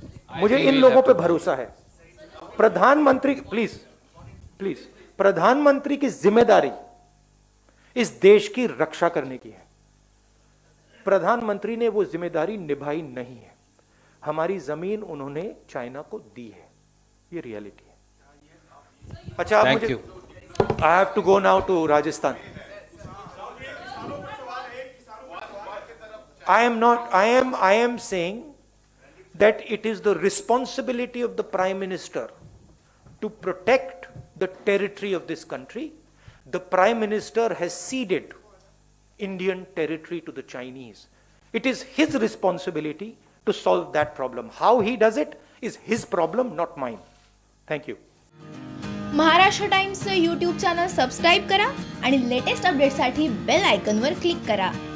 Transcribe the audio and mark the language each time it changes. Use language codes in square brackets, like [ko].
[hi] मुझे इन लोगों पे भरोसा है। प्रधानमंत्री, प्लीज, प्रधानमंत्री की जिम्मेदारी इस देश की रक्षा करने की है। प्रधानमंत्री ने वो जिम्मेदारी निभाई नहीं है। हमारी जमीन उन्होंने चाइना को दी है, ये रियलिटी है। अच्छा, [en] Thank [hi] मुझे [en] you. I have to go now to Rajasthan. I am saying that it is the responsibility of the Prime Minister to protect the territory of this country. The Prime Minister has ceded Indian territory to the Chinese. It is his responsibility to solve that problem. How he does it is his problem, not mine. Thank you. [mr] Maharashtra टाइम्सचं YouTube channel subscribe करा आणि latest अपडेटसाठी bell आयकॉनवर click करा.